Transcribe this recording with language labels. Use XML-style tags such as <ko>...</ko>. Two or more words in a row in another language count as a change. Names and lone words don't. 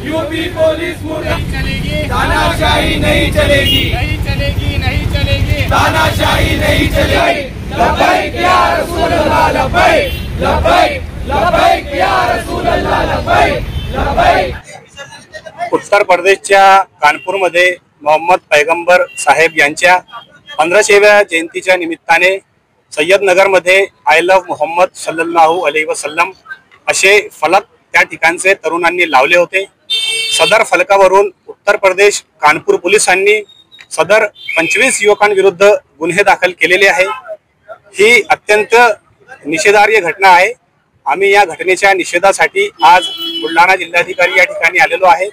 <hi>यूपी पुलिस मुर्दाबाद। चलेगी तानाशाही, नहीं चलेगी, नहीं चलेगी, नहीं चलेगी तानाशाही, नहीं चलेगी।</hi> <ar>لبيك يا رسول الله، لبيك لبيك لبيك يا رسول الله، لبيك لبيك.</ar> <mr>उत्तर प्रदेशच्या कानपूरमध्ये मोहम्मद पैगंबर साहेब यांच्या 1500व्या जयंतीच्या निमित्ताने सय्यदनगरमध्ये</mr> <en>I love</en> <mr>मोहम्मद</mr> <ar>صلى الله عليه وسلم</ar> <mr>असे फलक त्या ठिकाणचे तरुणांनी लावले होते। सदर फलकावरून उत्तर प्रदेश कानपूर पोलिसांनी सदर 25 युवकांविरुद्ध गुन्हे दाखल केलेले आहे। ही अत्यंत निषेधार्ह घटना आहे। आम्ही या घटनेच्या निषेधासाठी आज बुलढाणा जिल्हाधिकारी या ठिकाणी आलेलो आहे।</mr>